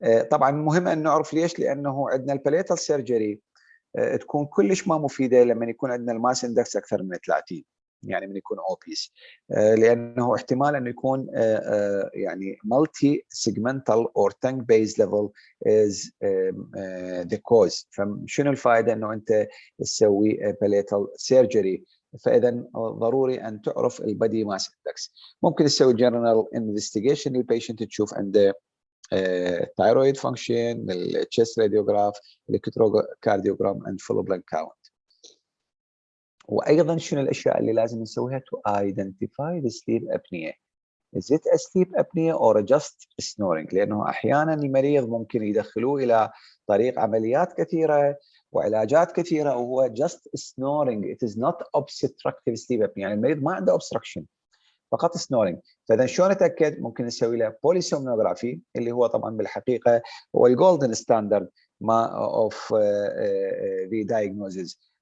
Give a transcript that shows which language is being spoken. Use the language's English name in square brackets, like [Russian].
[Arabic] طبعا مهم ان نعرف ليش، لانه عندنا الباليتال سيرجري تكون كلش ما مفيده لما يكون عندنا الماس اندكس اكثر من 30، يعني من يكون obese، لانه احتمال انه يكون يعني multi segmental or tongue based level is the cause. فشنو الفائده انه انت تسوي باليتال سيرجري؟ فاذا ضروري ان تعرف البادي ماس اندكس. [English] ممكن تسوي general investigation للبيشنت، تشوف عنده thyroid function، الchest radiograph، electrocardiogram and full blood count. [Arabic] وايضا شنو الاشياء اللي لازم نسويها to identify the sleep apnea. Is it a sleep apnea or just snoring؟ لانه احيانا المريض ممكن يدخلوه الى طريق عمليات كثيره وعلاجات كثيره وهو just snoring. [English] It is not obstructive sleep apnea، يعني المريض ما عنده obstruction، فقط snoring. [Arabic] فاذا شلون نتاكد؟ ممكن نسوي له polysomnography اللي هو طبعا بالحقيقه هو الجولدن ستاندرد ما اوف the diagnosis.